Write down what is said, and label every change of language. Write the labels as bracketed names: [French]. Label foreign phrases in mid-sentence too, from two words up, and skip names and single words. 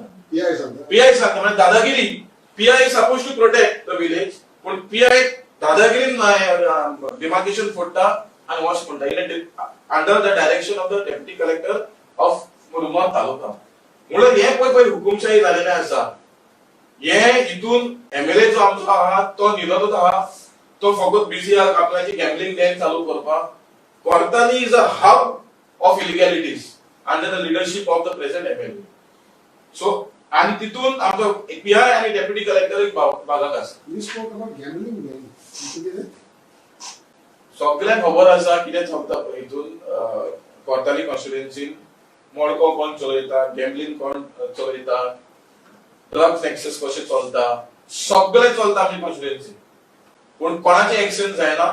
[Konkani] पीआय सांगता म्हणजे दादागिरी. [English] PI suppose to protect the village [Konkani] पण पीआय दादागिरीन डिमार्केशन फोडटा आणि वच म्हणटा [English] in under the direction of the deputy collector of Murgaon taluka. [Konkani] म्हणून हे पळय हुकुमशाही जालेलें आसा. हे हितून एमएलए जो आमचो आहा तो निरोधक आहा तो फकत बिजी आहा आपल्याची गॅम्बलिंग गँग चालू करपाक. [English] Kortani is a hub of illegalities under the leadership of the present MLA. So, and [Konkani] तितून आमचो पीआय आणि डेप्युटी कलेक्टर एक भागाक आसा. [English] We spoke about gambling then. [Konkani] सगळ्यांक खबर आसा कितें चलता पळय हितून कोर्ताली कॉन्स्टिट्युएन्सीन मडको कोण चलयता गॅम्बलिंग कोण चलयता ड्रग्स एक्सेस कशें चलता सगळें चलता आमची कॉन्स्टिट्युएन्सी. पण कोणाचे एक्शन जायना.